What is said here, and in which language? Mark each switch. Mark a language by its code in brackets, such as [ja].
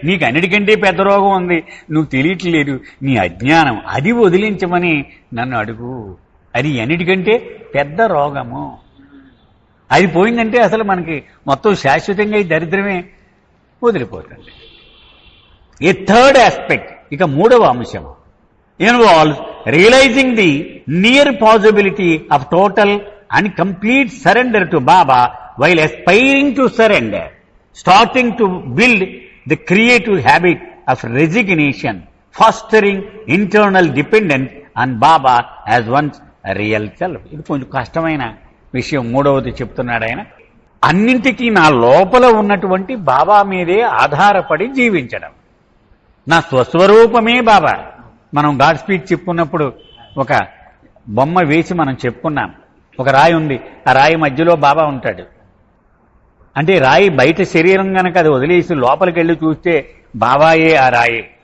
[te] నీకు అన్నిటికంటే పెద్ద రోగం ఉంది, నువ్వు తెలియట్లేదు, నీ అజ్ఞానం, అది వదిలించమని నన్ను అడుగు. అది అన్నిటికంటే పెద్ద రోగము. అది పోయిందంటే అసలు మనకి మొత్తం శాశ్వతంగా ఈ దరిద్రమే వదిలిపోతుంది. [en] a third aspect, [te] ఇక 3వ అంశం, [en] Involves realizing the near possibility of total and complete surrender to Baba while aspiring to surrender, starting to build the creative habit of resignation, fostering internal dependence on Baba as one's real self. [te] ఇది కొంచెం కష్టమైన విషయం. 3వది చెప్తున్నాడు ఆయన. అన్నింటికీ నా లోపల ఉన్నటువంటి బాబా మీదే ఆధారపడి జీవించడం. నా స్వస్వరూపమే బాబా. మనం గాడ్ స్పీచ్ చెప్పుకున్నప్పుడు ఒక బొమ్మ వేసి మనం చెప్పుకున్నాం. ఒక రాయి ఉంది, ఆ రాయి మధ్యలో బాబా ఉంటాడు. అంటే రాయి బయట శరీరం కనుక అది వదిలేసి లోపలికి వెళ్ళి చూస్తే బాబాయే ఆ రాయి.